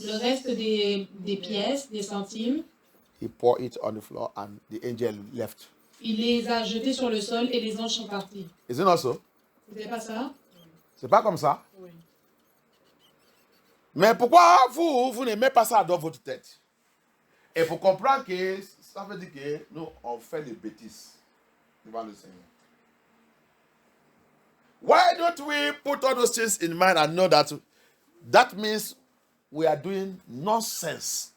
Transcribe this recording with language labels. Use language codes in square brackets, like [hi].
[fr] Le reste des pièces, des centimes, [en] he poured it on the floor and the angel left. [fr] il les a jetés sur le sol et les anges sont partis. [en] Is it not so? [fr] Vous savez pas ça? C'est pas comme ça? Oui. Mais pourquoi vous ne mettez pas ça dans votre tête? Et pour comprendre que ça veut dire que nous, on fait des bêtises devant le Seigneur. [en] Why don't we put all those things in mind and know that means we are doing nonsense.